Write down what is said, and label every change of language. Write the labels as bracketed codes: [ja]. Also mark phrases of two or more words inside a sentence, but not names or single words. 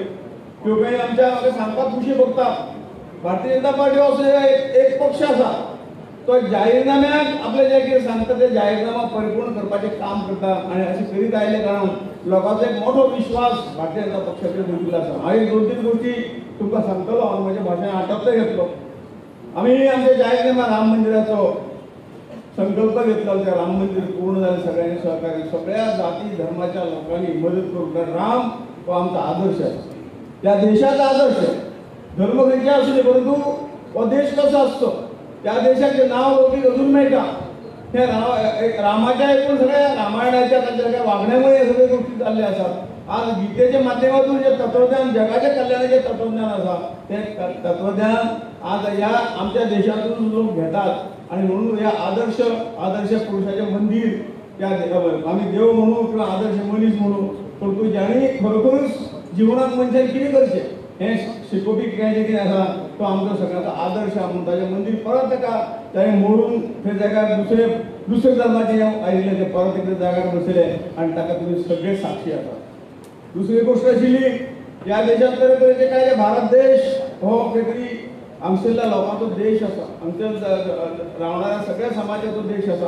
[kok] त्यो काही आमच्या सांगपाक खुशी भोगता. भारतीय जनता पार्टी असो एक पक्ष आसा तो जाहीरनाम्याक आपले जे कितें सांगता ते जाहीरनामा परिपूर्ण करपाचें काम करता आणि अशें करीत आयले कारणान लोकांचो एक मोठो विश्वास भारतीय जनता पक्षाचेर दिल्लो आसा. हांव 2-3 गोश्टी तुमकां सांगतलो आनी म्हज्या भाशणान आटोपले घेतलो. आमी आमच्या जाहीरनाम्यात राम मंदिराचो संकल्प घेतला, त्या राम मंदिर पूर्ण जालें, सगळ्यांनी सहकार्य, सगळ्या जाती धर्माच्या लोकांनी मदत करून. [mr] कारण राम हो आमचा आदर्श आहे, त्या देशाचा आदर्श आहे. [kok] धर्म खंयचे असू दे, परंतु हो देश कसो आसतो त्या देशाचे नाव लोकीक अजून मेळटा. हे रामाच्या एकूण सगळ्या रामायणाच्या तांच्या सगळ्या वागण्यामुळे हे सगळे गोष्टी जाल्ले आसात. आज गीतेच्या माध्यमातून जे तत्वज्ञान, जगाच्या कल्याणाचे तत्वज्ञान आसा ते तत्वज्ञान आज या आमच्या देशातून लोक घेतात आणि म्हणून या आदर्श पुरुषाचे मंदिर त्या आम्ही देव म्हणू किंवा आदर्श मनीस म्हणू, परंतु ज्यांनी खरोखरच जीवनात मनशान कितें करचें हे शिकोवपी कितें आसा तो आमचो सगळ्यांचो आदर्श आहा. म्हणून ताचें मंदिर परत ताणें मोडून त्या जाग्यार दुसरे धर्माचे आयिल्ले ते परत एकदा जाग्यार बसयले आणि ताका तुमी सगळे साक्षी आसा. दुसरी गोष्ट आशिल्ली, ह्या देशांत तरेतरेचे काय भारत देश हो खंय तरी हांगसरल्या लोकांचो देश आसा, हांगसर रावणाऱ्या सगळ्या समाजाचो देश आसा.